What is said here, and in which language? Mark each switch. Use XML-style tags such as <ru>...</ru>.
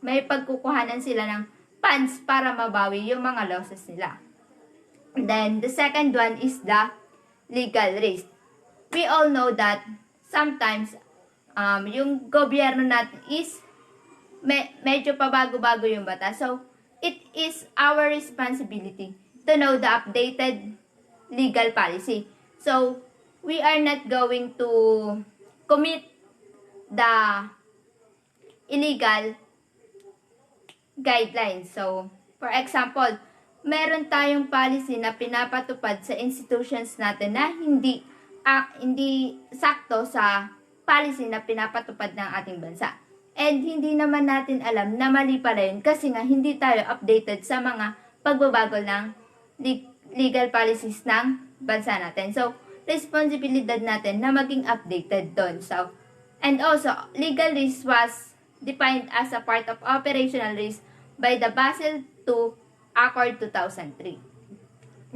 <tl>May pagkukuhanan sila ng funds para mabawi yung mga losses nila.</tl> <en>Then, the second one is the legal risk. We all know that sometimes</en> <tl>yung gobyerno natin is medyo pabago-bago yung batas.</tl> <en>So, it is our responsibility to know the updated legal policy. So, we are not going to commit the illegal guidelines.</en> <tl>So, for example, meron tayong policy na pinapatupad sa institutions natin na hindi sakto sa policy na pinapatupad ng ating bansa. And hindi naman natin alam na mali pala yun kasi nga hindi tayo updated sa mga pagbabago ng legal policies ng bansa natin. So, responsibilidad natin na maging updated doon.</tl> <en>So, and also, legal risk was defined as a part of operational risk by the Basel II Accord 2003.</en>